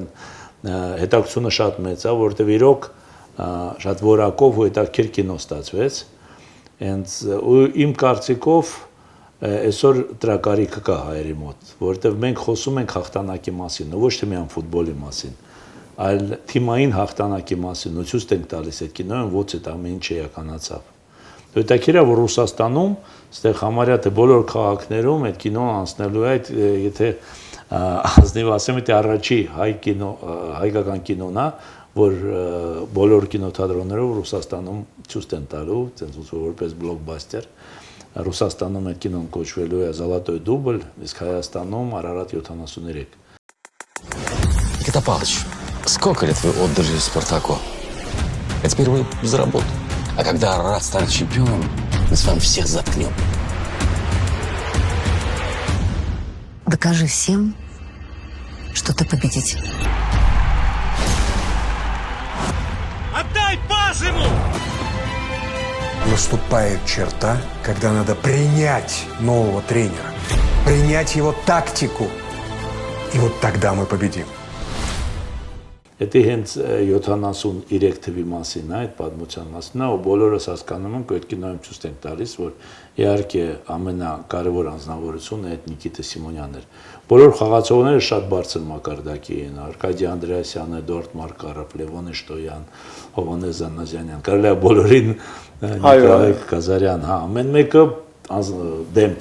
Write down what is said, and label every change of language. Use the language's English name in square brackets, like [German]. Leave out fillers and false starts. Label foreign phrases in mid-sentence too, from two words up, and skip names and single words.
[Armenian] հետաքրքրությունը շատ մեծ է, որտեղ իրոք շատ որակով ու հետաքրքիր կինո ստացվեց։ Հենց իմ կարծիքով այսօր տրակարիքը կա հայերի մոտ, որովհետև մենք խոսում ենք հաղթանակի մասին, ոչ թե միայն ֆուտբոլի մասին, այլ թիմային հաղթանակի մասին, ու ցույց ենք տալիս այդ կինոյում, ոչ այդ ամեն ինչ իրականացավ։ Հետաքրքիր է, որ Ռուսաստանում, այստեղ համարյա թե բոլոր քաղաքներում այդ կինոն անցնելու է, եթե ազնիվ ասեմ, թե առաջի հայկական կինոն է, որ բոլոր կինոթատրոններով Ռուսաստանում ցույց են տալու, որպես բլոկբաստեր։ Ռուսաստանում այդ кіно կոչվելու է Золотой дубль, իսկ Հայաստանում Արարատ 73։ [Russian] Никита Павлович, сколько лет вы отдали Спартаку? А теперь вы за работу. А когда Арарат станет чемпионом, мы с вами всех заткнем. Докажи всем, что ты победитель. Отдай пас ему! Наступает черта, когда надо принять нового тренера, принять его тактику. И вот тогда мы победим. [Armenian] Դա հենց 73 թվի մասին է, այդ պատմության մասին է, ու բոլորս հասկանում ենք, այդ կինոյում ցույց ենք տալիս, որ իհարկե ամենակարևոր անձնավորությունը այդ Նիկիտա Սիմոնյանն էր։ Բոլոր խաղացողները շատ բարձր մակարդակի էին, Արկադի Անդրեասյանը, Էդուարդ Մարկարով, Լևոն Էշտոյան, Հովհաննես Զանազյանյան, կարելի է բոլորին Նիկոլայ Կազարյան, ամեն մեկը դեմք